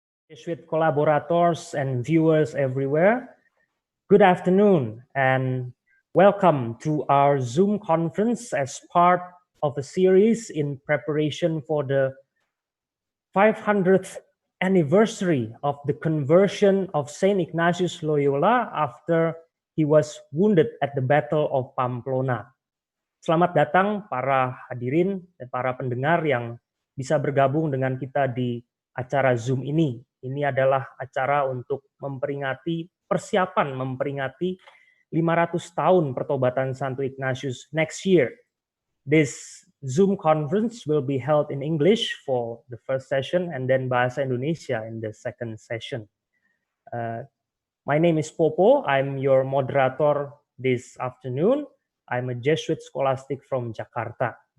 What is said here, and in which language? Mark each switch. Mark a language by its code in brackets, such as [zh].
[en] Jesuit collaborators and viewers everywhere, good afternoon and welcome to our Zoom conference as part of a series in preparation for the 500th anniversary of the conversion of Saint Ignatius Loyola after he was wounded at the Battle of Pamplona. [id] Selamat datang para hadirin dan para pendengar yang bisa bergabung dengan kita di acara Zoom ini. Ini adalah acara untuk persiapan memperingati 500 tahun pertobatan Santo Ignatius [en] next year. This Zoom conference will be held in English for the first session and then Bahasa Indonesia in the second session. My name is Popo. I'm your moderator this afternoon. I'm a Jesuit scholastic from Jakarta.